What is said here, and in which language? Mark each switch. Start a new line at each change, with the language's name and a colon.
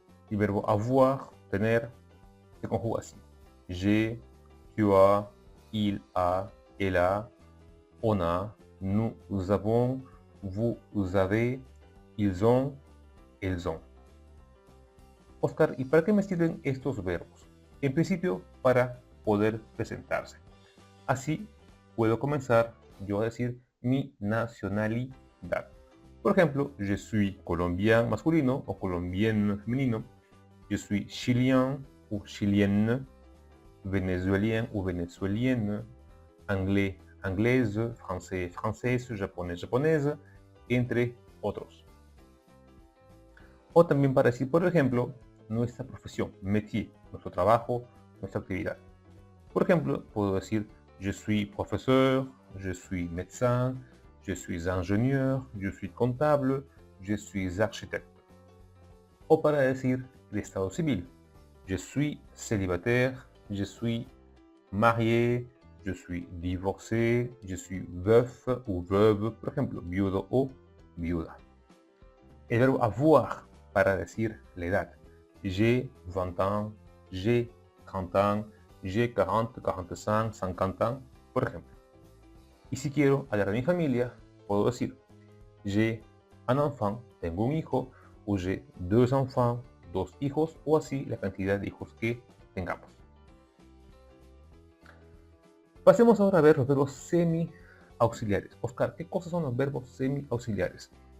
Spanish: El verbo avoir, tener, se conjuga así.
French: J'ai, tu as, il a, elle a, on a, nous avons, vous avez, ils ont, elles ont.
Spanish: Oscar, ¿y para qué me sirven estos verbos? En principio, para poder presentarse. Así puedo comenzar yo a decir mi nacionalidad. Por ejemplo,
French: je suis colombien
Spanish: masculino o
French: colombienne
Spanish: femenino.
French: Je suis chilien ou chilienne, vénézuélien ou vénézuélienne, anglais, anglaise, français, française,
Spanish: japonés,
French: japonaise,
Spanish: entre otros. O también para decir, por ejemplo, nuestra profesión, métier, nuestro trabajo, nuestra actividad. Por ejemplo, puedo decir
French: je suis professeur, je suis médecin, je suis ingénieur, je suis comptable, je suis architecte.
Spanish: O para decir el estado civil,
French: je suis célibataire, je suis marié, je suis divorcé, je suis veuf ou veuve,
Spanish: por ejemplo, viudo o viuda. El verbo avoir para decir la edad.
French: J'ai 20 ans, j'ai 30 ans, j'ai 40, 45, 50 ans,
Spanish: por ejemplo. Y si quiero hablar de mi familia, puedo decir
French: j'ai un enfant,
Spanish: tengo un hijo, o
French: j'ai deux enfants,
Spanish: dos hijos, o así la cantidad de hijos que tengamos. Pasemos ahora a ver los verbos semi-auxiliares. Oscar, ¿qué cosas son los verbos semi-auxiliares?